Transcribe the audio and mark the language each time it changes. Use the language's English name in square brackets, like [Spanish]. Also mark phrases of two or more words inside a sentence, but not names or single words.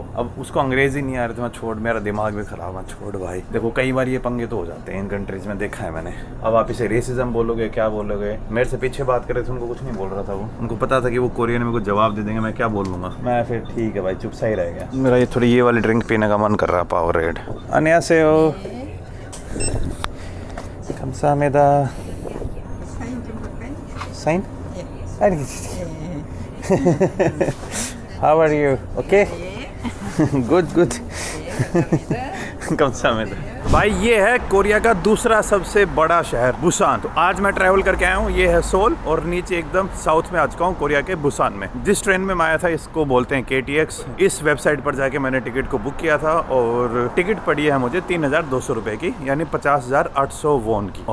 [Hindi] अब उसको अंग्रेजी नहीं आ रहे थे, मैं छोड़, मेरा दिमाग भी खराब है, छोड़ भाई। देखो कई बार ये पंगे तो हो जाते हैं इन कंट्रीज में, देखा है मैंने। अब आप इसे रेसिज्म बोलोगे, क्या बोलोगे। मेरे से पीछे बात कर रहे थे, उनको कुछ नहीं बोल रहा था वो, उनको पता था कि वो कोरियन में कुछ जवाब दे देंगे, मैं क्या बोल लूँगा। मैं फिर ठीक है भाई, चुप सा ही रह गया। मेरा ये थोड़ी ये वाली ड्रिंक पीने का मन कर रहा है, पावर रेड। [Korean] 안녕하세요. 감사합니다. 사인 좀 볼까요? [English] Sign? [Korean] 예. 아니. 예. [English] How are you? Okay? [Korean] 예. [English] Good, good. [Korean] 예. 감사합니다. 감사합니다. [Hindi] भाई ये है कोरिया का दूसरा सबसे बड़ा शहर बुसान। तो आज मैं ट्रैवल करके आया हूँ, ये है सोल, और नीचे एकदम साउथ में आ चुका हूँ कोरिया के बुसान में। जिस ट्रेन में मैं आया था इसको बोलते हैं KTX। इस वेबसाइट पर जाके मैंने टिकट को बुक किया था, और टिकट पड़ी है मुझे 3200 रुपये की, यानी 50,800 वॉन की।